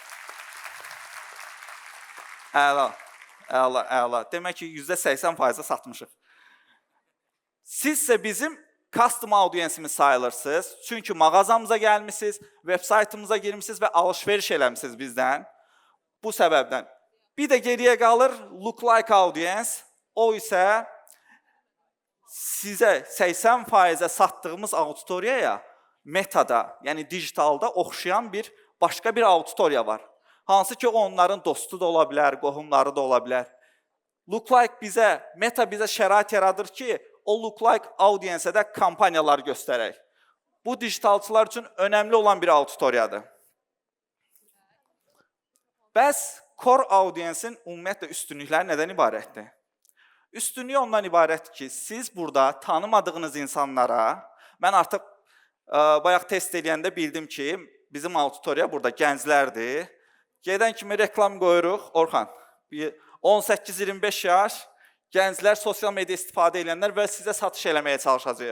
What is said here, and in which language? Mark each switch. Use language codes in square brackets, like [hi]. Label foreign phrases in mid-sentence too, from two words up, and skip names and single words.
[az] Əla, əla, əla. Demək ki, %80% satmışıq. Siz isə bizim custom audiensimiz sayılırsınız. Çünki mağazamıza gəlmişsiniz, web-saytımıza girmişsiniz və alış-veriş eləmişsiniz bizdən. Bu səbəbdən. Bir də geriyə qalır [en] look like audience. [az] O isə sizə 80% satdığımız auditoriyaya metada, yəni digitalda oxşayan başqa bir auditoriya var. Hansı ki, onların dostu da ola bilər, qohumları da ola bilər. [en] Look like [az] meta bizə şərait yaradır ki, o [en] look like audience-ə [az] də kampaniyalar göstərək. Bu digitalçılar üçün önəmli olan bir auditoriyadır. Bəs [en] core audience-in [az] ümumiyyətlə üstünlükləri nədən ibarətdir? Üstünlüyü ondan ibarətdir ki, siz burada tanımadığınız insanlara, mən artıq bayaq test eləyəndə bildim ki, bizim auditoriya burada gənclərdir. Gedən kimi reklam qoyuruq, Orxan, 18-25 yaş, gənclər, sosial media istifadə edənlər və sizə satış eləməyə çalışacaq.